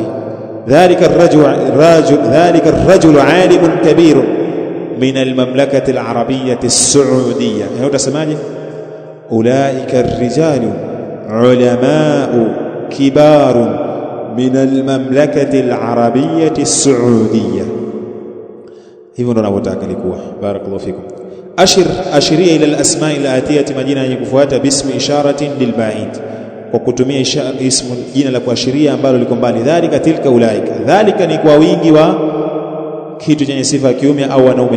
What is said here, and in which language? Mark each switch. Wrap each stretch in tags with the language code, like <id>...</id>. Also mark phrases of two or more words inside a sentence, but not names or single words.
<ar>ذلك الرجل عالم كبير من المملكة العربية السعودية. أولئك الرجال علماء كبار من المملكة العربية السعودية.</ar> <sw>hivyo ndo ninavyotaka likuwa.</sw> <ar>بارك الله فيكم.</ar> <sw>Ashiria</sw> <ar>إلى الأسماء الآتية,</ar> <sw>majina yenye kufuata,</sw> <ar>باسم إشارة للبعيد,</ar> <sw>kwa kutumia ismu, jina la kuashiria ambalo liko mbali.</sw> <ar>ذلك تلك أولئك.</ar> <sw>Dhalika ni kwa wingi wa kitu chenye sifa ya kiume au wanaume.</sw>